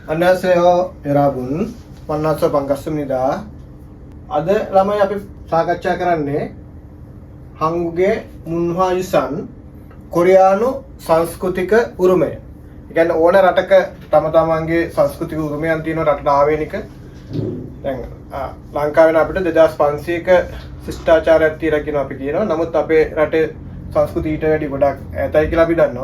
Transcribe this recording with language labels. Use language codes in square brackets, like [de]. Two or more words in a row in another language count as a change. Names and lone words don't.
[ko] 안녕하세요 여러분. 만나서 반갑습니다. [si] අද ළමයි අපි සාකච්ඡා කරන්නේ [ko] 한국의 문화유산 [si] කොරියානු සංස්කෘතික උරුමය. ඒ කියන්නේ ඕන රටක තම තමන්ගේ සංස්කෘතික උරුමයන් තියෙන රටට ආවේනික. දැන් ලංකාවේ අපිට 2500ක ශිෂ්ටාචාරයක් තියෙනවා කියන අපි කියනවා. නමුත් අපේ රටේ සංස්කෘතිය ඊට වැඩි ගොඩක් ඈතයි කියලා අපි දන්නවා.